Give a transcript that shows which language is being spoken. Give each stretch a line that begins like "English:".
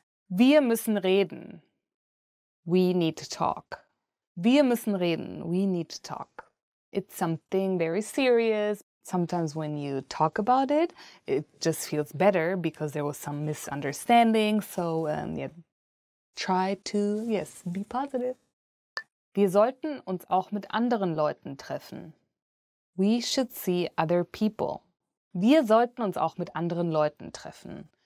German: Wir müssen reden.
English: We need to talk.
German: Wir müssen reden.
English: We need to talk. It's something very serious. Sometimes when you talk about it, it just feels better because there was some misunderstanding. So yeah, try to, yes, be positive.
German: Wir sollten uns auch mit anderen Leuten treffen.
English: We should see other people.
German: Wir sollten uns auch mit anderen Leuten treffen.